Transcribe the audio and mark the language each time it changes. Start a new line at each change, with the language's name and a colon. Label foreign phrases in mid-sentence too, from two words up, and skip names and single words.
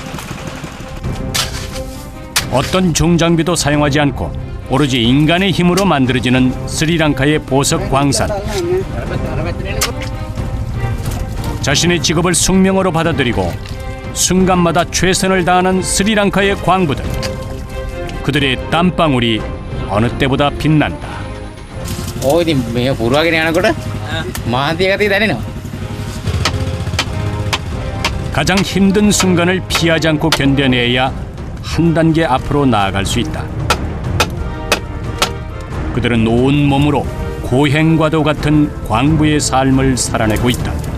Korean: 어떤 중장비도 사용하지 않고 오로지 인간의 힘으로 만들어지는 스리랑카의 보석 광산. 자신의 직업을 숙명으로 받아들이고 순간마다 최선을 다하는 스리랑카의 광부들. 그들의 땀방울이 어느 때보다 빛난다.
Sinhala: ඉතින් මේ පුරවාගෙන යනකොට මාන්තිය ගතිය දැනෙනවා.
Korean: 가장 힘든 순간을 피하지 않고 견뎌내야 한 단계 앞으로 나아갈 수 있다. 그들은 온 몸으로 고행과도 같은 광부의 삶을 살아내고 있다.